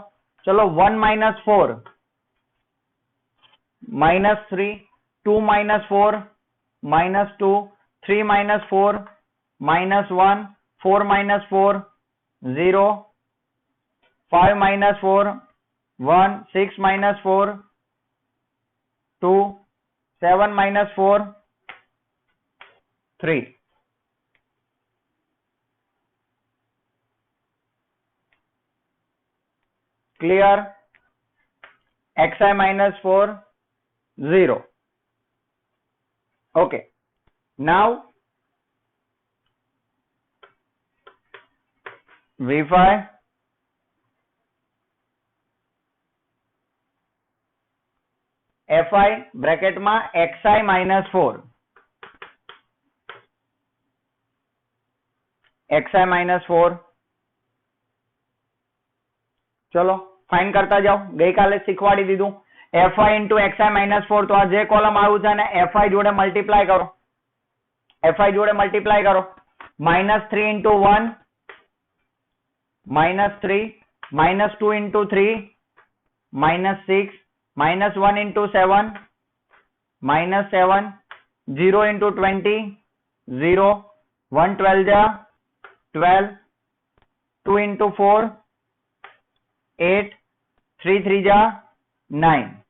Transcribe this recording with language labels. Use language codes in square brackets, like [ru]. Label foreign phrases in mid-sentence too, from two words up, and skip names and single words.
[gu] ચલો, 1 - 4 -3, 2 - 4 -2, 3 - 4 -1, 4 - 4 0, 5 - 4 1, 6 - 4 2, 7 - 4 3. [en] Clear? xi -4 0. Okay. Now v5 fi બ્રેકેટમાં xi -4, xi -4. [gu] ચલો ફાઇન કરતા જાઓ. ગઈકાલે શીખવાડી દીધું [en] fi into xi -4. [gu] તો આ જે કોલમ આવ્યું છે ને fi જોડે મલ્ટીપ્લાય કરો. fi જોડે મલ્ટીપ્લાય કરો. [en] -3 into 1 -3, -2 into 3 -6, -1 into 7 -7, 0 into 20 0, 1 12 ja 12, 2 into 4 8, 3 3 ja 9.